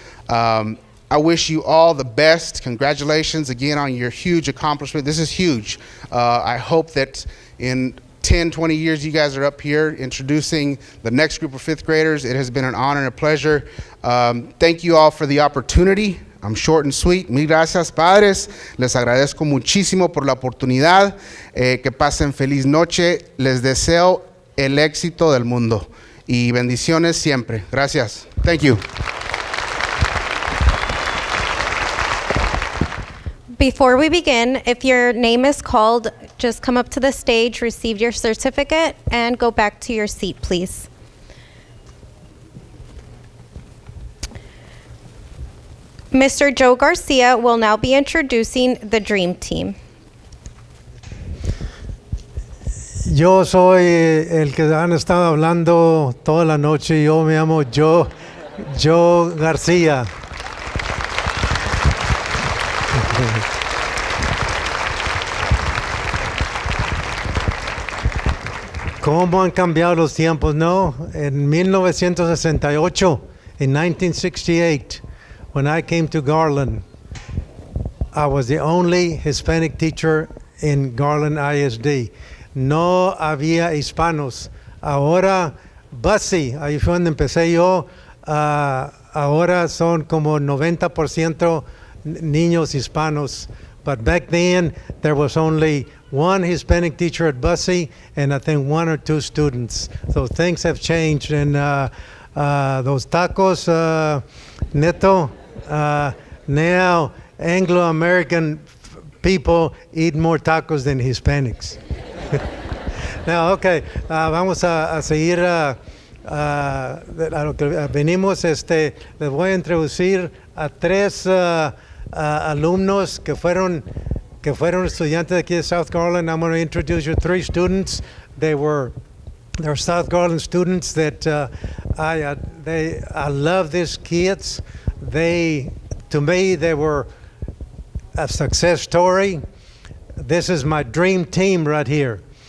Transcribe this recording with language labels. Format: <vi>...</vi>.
<en>I wish you all the best. Congratulations again on your huge accomplishment. This is huge. I hope that in 10, 20 years, you guys are up here introducing the next group of 5th graders. It has been an honor and a pleasure. Thank you all for the opportunity. I'm short and sweet.</en> <es>Mil gracias, padres. Les agradezco muchísimo por la oportunidad. Que pasen feliz noche. Les deseo el éxito del mundo. Y bendiciones siempre. Gracias.</es> <en>Thank you. Before we begin, if your name is called, just come up to the stage, receive your certificate, and go back to your seat, please. Mr. Joe Garcia will now be introducing the Dream Team.</en> <es>Yo soy el que han estado hablando toda la noche. Yo me llamo Joe Garcia. ¿Cómo han cambiado los tiempos, no? En 1968,</es> <en>in 1968, when I came to Garland, I was the only Hispanic teacher in Garland ISD.</en> <es>No había hispanos. Ahora, Bussy, ahí fue donde empecé yo, ahora son como 90% niños hispanos.</es> <en>But back then, there was only one Hispanic teacher at Bussy, and I think 1 or 2 students. So things have changed, and those tacos, Neto, now Anglo-American people eat more tacos than Hispanics. Now, okay,</en> <es>vamos a seguir a lo que venimos. Les voy a introducir a 3 alumnos que fueron estudiantes de aquí de South Garland.</es> <en>I'm going to introduce you 3 students. They're South Garland students that I love these kids. To me, they were a success story. This is my dream team right here.</en>